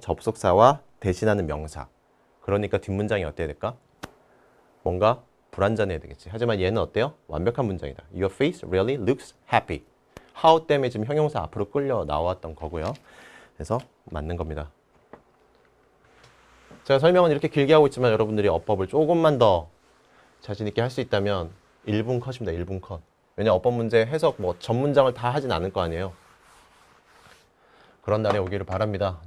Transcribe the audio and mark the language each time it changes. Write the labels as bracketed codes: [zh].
[ko] 접속사와 대신하는 명사. 그러니까 뒷문장이 어때야 될까? 뭔가 불완전해야 되겠지. 하지만 얘는 어때요? 완벽한 문장이다. [en] Your face really looks happy. [ko] how 때문에 지금 형용사 앞으로 끌려 나왔던 거고요. 그래서 맞는 겁니다. 제가 설명은 이렇게 길게 하고 있지만 여러분들이 어법을 조금만 더 자신 있게 할 수 있다면 1분 컷입니다. 1분 컷. 왜냐 어법 문제 해석 전 문장을 다 하진 않을 거 아니에요. 그런 날에 오기를 바랍니다.